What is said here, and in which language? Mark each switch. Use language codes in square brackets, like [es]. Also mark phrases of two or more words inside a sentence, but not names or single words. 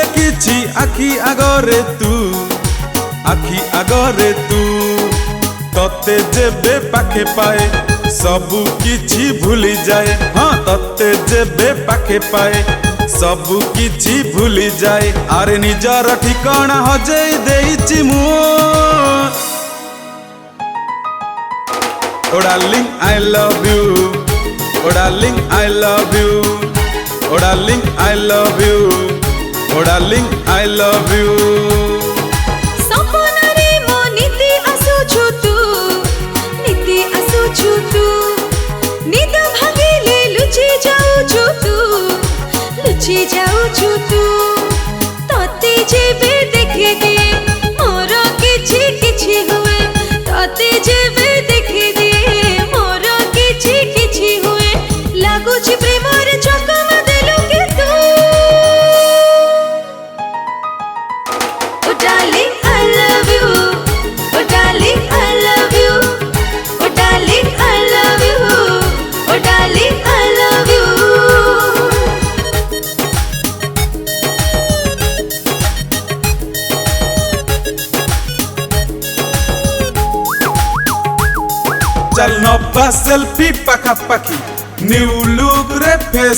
[or] କିଛି ଆଖି ଆଗରେ ତୁ ଆଖି ଆଗରେ ତୁ ତତେ ଯେବେ ପାଖେ ପାଏ ସବୁ କିଛି ଭୁଲି ଯାଏ ହଁ ତତେ ଯେବେ ପାଖେ ପାଏ ସବୁ କିଛି ଭୁଲି ଯାଏ ଆରେ ନିଜର ଠିକଣା ହଜେଇ ଦେଇଛି ମୁଁ [en] O darling I love you O darling I love you O darling I love you O darling I love you [or] ସପନରେ ମୋ ନିତି ଆସୁଛୁ ତୁ ନିତି ଆସୁଛୁ ତୁ ନିଦ ଭାଗିଲେ ଲୁଚି ଯାଉଛୁ ତୁ ଲୁଚି ଯାଉଛୁ ତୁ ତତେ ଯେବେ ଦେଖି ଦିଏ ମୋର କିଛି କିଛି ହୁଏ ତତେ ଯେବେ ଦେଖି ଦିଏ ମୋର କିଛି କିଛି ହୁଏ ଲାଗୁଛି ପ୍ରେମର ଚକମା ଦେଲୁ କେ ତୁ [en] O darling I love you O darling I love you O darling I love you O darling I love you [or] ଚଲ ନବ୍ବା ସେଲ୍ଫି ପାଖା ପାଖି [en] new look [or] ରେ ଫେସ